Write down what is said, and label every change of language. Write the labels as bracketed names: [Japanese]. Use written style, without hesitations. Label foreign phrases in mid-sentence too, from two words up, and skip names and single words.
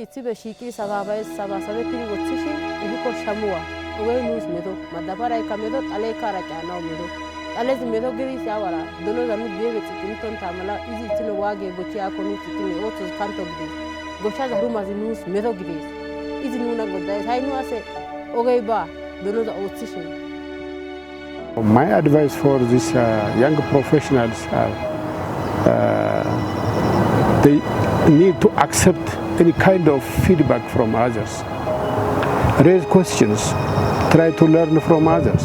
[Wolaytta] issippe shiiqidi sabaasabettidi woththishin ehikko shamuwa ogee nuus meto madabaraykka meto xaleekka hara caanawu meto xalezi meto gidi siyawara donoza nu guyeppe xiqqinttonta mala izi issino waagee bochchiyaakko nuus xiqqime oottos kanto gidees goshsha zarumazi nuus meto gidees izi nuna goddayees hay nu asse ogey baa donoza oothishin. [English] My advice for these young professionals are they need to accept any kind of feedback from others, raise questions, try to learn from others.